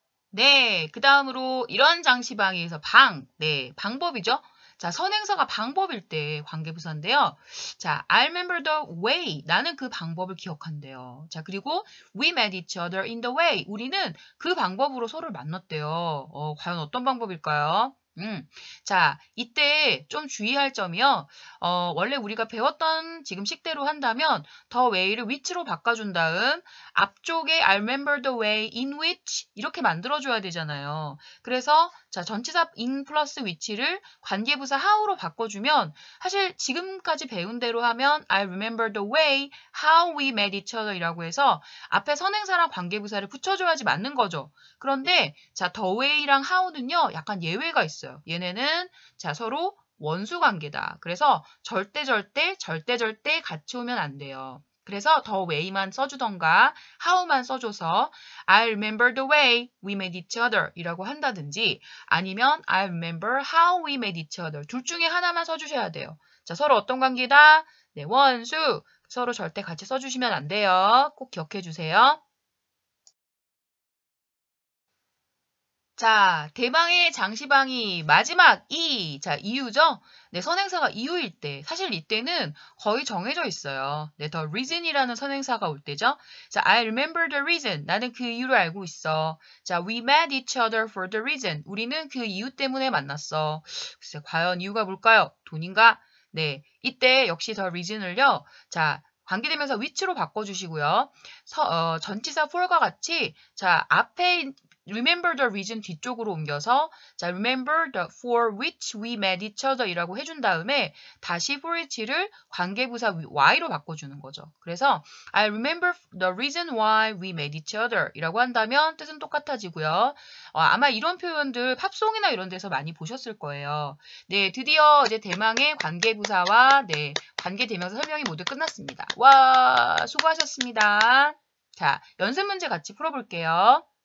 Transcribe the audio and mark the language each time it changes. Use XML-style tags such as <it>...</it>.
<ko>네, 그 다음으로 이런 장시방에서 네, 방법이죠. 자, 선행사가 방법일 때 관계부사인데요.</ko> <en>자, I remember the way.</en> <ko>나는 그 방법을 기억한대요.</ko> <en>자, 그리고 we met each other in the way.</en> <ko>우리는 그 방법으로 서로를 만났대요. 과연 어떤 방법일까요? 자, 이때 좀 주의할 점이요. 원래 우리가 배웠던 지금 식대로 한다면 the way를 which로 바꿔준 다음 앞쪽에 I remember the way in which 이렇게 만들어줘야 되잖아요. 그래서 자 전치사 in 플러스 which를 관계부사 how로 바꿔주면 사실 지금까지 배운 대로 하면</ko> <en>I remember the way how we met each other</en> <ko>이라고 해서 앞에 선행사랑 관계부사를 붙여줘야지 맞는 거죠. 그런데 자 the way랑 how는요 약간 예외가 있어요. 얘네는 자 서로 원수 관계다. 그래서 절대 같이 오면 안 돼요. 그래서 the way만 써주던가 how만 써줘서</ko> <en>I remember the way we met each other</en> <ko>이라고 한다든지 아니면</ko> <en>I remember how we met each other</en> <ko>둘 중에 하나만 써주셔야 돼요. 자, 서로 어떤 관계다? 네, 원수. 서로 절대 같이 써주시면 안 돼요. 꼭 기억해 주세요. 자, 대방의 장시방이 마지막 자, 이유죠? 네, 선행사가 이유일 때. 사실 이때는 거의 정해져 있어요. 네, the reason이라는 선행사가 올 때죠.</ko> <en>자, I remember the reason.</en> <ko>나는 그 이유를 알고 있어.</ko> <en>자, we met each other for the reason.</en> <ko>우리는 그 이유 때문에 만났어. 글쎄, 과연 이유가 뭘까요? 돈인가? 네, 이때 역시 the reason을요. 자, 관계대명사 which로 바꿔주시고요. 전치사 for과 같이 자 앞에</ko> <en>remember the reason 뒤쪽으로 옮겨서 자 remember the for which we met each other</en> <ko>이라고 해준 다음에 다시 for which를 관계부사 why로 바꿔주는 거죠. 그래서</ko> <en>I remember the reason why we met each other</en> <ko>이라고 한다면 뜻은 똑같아지고요. 아마 이런 표현들 팝송이나 이런 데서 많이 보셨을 거예요. 네, 드디어 이제 대망의 관계부사와 네, 관계대명사 설명이 모두 끝났습니다. 와, 수고하셨습니다. 자, 연습 문제 같이 풀어볼게요.</ko>